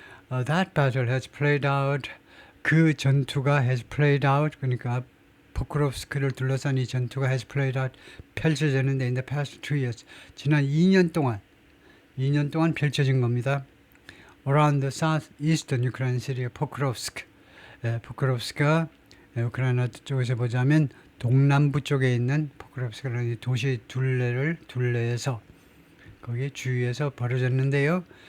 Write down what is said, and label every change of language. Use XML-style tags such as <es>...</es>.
<en>That battle has played out.</en> <ko>그 전투가</ko> <en>has played out.</en> <ko>그러니까 포크롭스크를 둘러싼 이 전투가</ko> <en>has played out.</en> <ko>펼쳐졌는데</ko> <en>in the past 2 years.</en> <ko>지난 2년 동안 펼쳐진 겁니다.</ko> <en>Around the southeastern Ukraine city Pokrovsk.</en> <ko>포크롭스크가 우크라이나 쪽에서 보자면 동남부 쪽에 있는 포크롭스크라는 도시 둘레에서 거기 주위에서 벌어졌는데요.</ko>